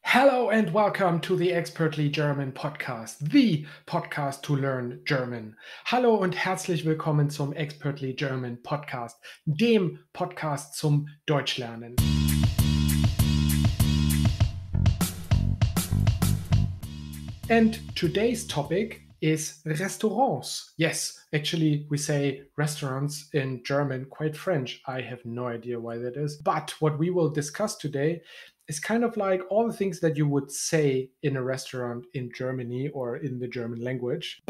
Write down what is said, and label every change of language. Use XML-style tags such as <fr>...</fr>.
<en>Hello and welcome to the Expertly German Podcast, the Podcast to learn German.</en> <de>Hallo und herzlich willkommen zum Expertly German Podcast, dem Podcast zum Deutschlernen.</de> <en>And today's topic is restaurants. Yes, actually, we say restaurants in German, quite French. I have no idea why that is. But what we will discuss today is kind of like all the things that you would say in a restaurant in Germany or in the German language.</en>